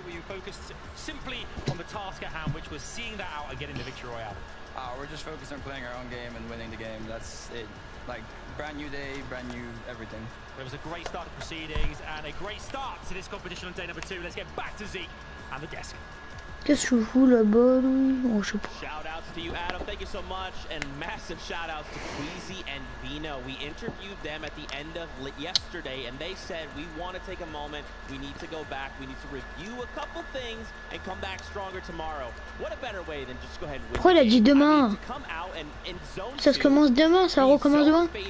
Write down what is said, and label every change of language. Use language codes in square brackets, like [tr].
[en] Were you focused simply on the task at hand, which was seeing that out and getting the victory royale? We're just focused on playing our own game and winning the game. That's it. Like, brand new day, brand new everything. There was a great start to proceedings and a great start to this competition on day number 2. Let's get back to Zeke and the desk. [fr] Qu'est-ce que je fous là-bas, lui? Oh, je sais pas. [en] Shout out to to you, Adam. Thank you so much. And massive shout outs to Queasy and Vino. We interviewed them at the end of yesterday, and they said, we want to take a moment. We need to go back. We need to review a couple things and come back stronger tomorrow. What a better way than just go ahead and win. [fr] Pourquoi il a dit demain? Ça se commence demain, ça recommence demain.